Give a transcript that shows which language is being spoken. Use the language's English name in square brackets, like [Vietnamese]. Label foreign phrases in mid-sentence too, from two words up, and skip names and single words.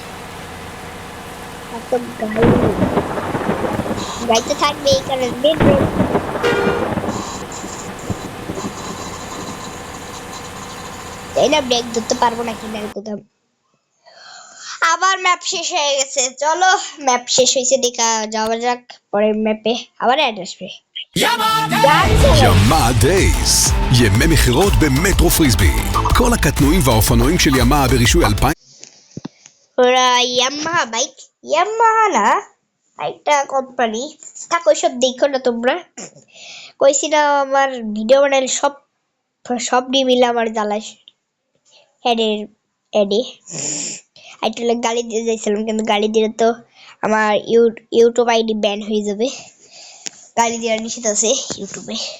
[Bangla] একদম গাড়িতে থাকবে এই কারণে মেন রোড। তাই না, ব্রেক ধরতে পারবো না কিনা কোথাও। আবার ম্যাপ শেষ হয়ে গেছে। চলো, ম্যাপ শেষ হয়েছে, দেখা যাওয়া যাক পরের ম্যাপে। আবার অ্যাড আসবে। [Hebrew] ימה דייס, ימי מכירות במטרו פריסבי. כל הקטנועים והאופנועים של ימה ברישוי 2000. [Bangla] ওরা ইয়ামাহা বাইক, ইয়ামাহা না একটা কোম্পানি। থাক ওইসব দেখো না তোমরা। কইছি না আমার ভিডিও বানালে সব নিয়ে মিলে আমার জ্বালাস হেডের এডে। আইটলে গাড়ি দিয়ে যাইছিলাম, কিন্তু গাড়ি দিয়ে তো আমার ইউটিউব আইডি ব্যান হয়ে যাবে, গালি দেওয়ার নিষেধ আছে ইউটিউবে।